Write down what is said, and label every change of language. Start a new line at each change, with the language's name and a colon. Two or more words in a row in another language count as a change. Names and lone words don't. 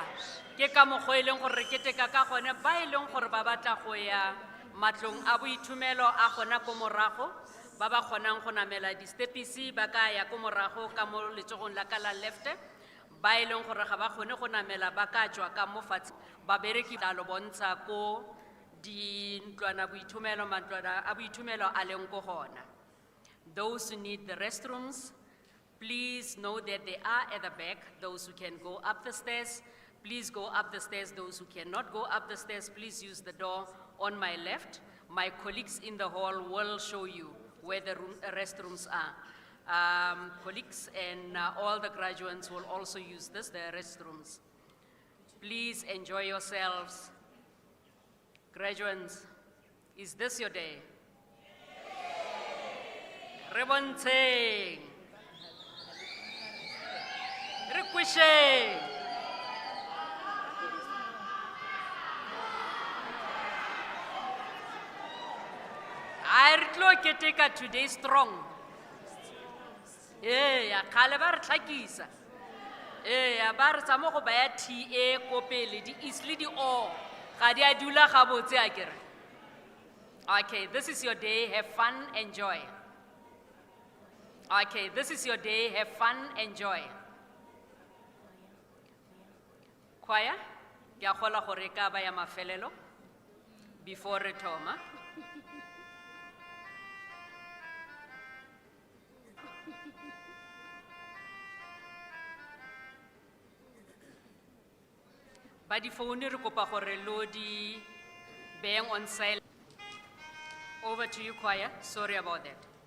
Tswana: Ke ka mokgwa e leng gore re keteka ka gone ba e leng gore ba batla go ya matlong a boitumelo a gona ko morago, ba ba kgonang go namela di-stepisi ba ka ya ko morago ka mo letsogong la ka la lefte, ba e leng gore ga ba kgone go namela ba ka tswa ka mo fatshe, babereki tla lo bontsha ko mantlwana a boitumelo a leng ko gona.
English: Those who need the restrooms, please know that they are at the back. Those who can go up the stairs, please go up the stairs. Those who cannot go up the stairs, please use the door on my left. My colleagues in the hall will show you where the restrooms are. Colleagues and all the graduates will also use the restrooms. Please enjoy yourselves. Graduates, is this your day?
Tswana: Rebontseng. Re kwisheng. I retlo keteka
English: today strong.
Tswana: Ya khale ba re tlhakisa. Ya ba re tsamo go baya TA ko pele di isli di o ga di a dula ga botse a kere.
English: Okay, this is your day, have fun, enjoy. Okay, this is your day, have fun, enjoy. Choir,
Tswana: ke a gola gore ka ba ya mafelelo before re thoma. Ba di phone re kopa gore lo di beng
English: on silent. Over to you, choir. Sorry about that.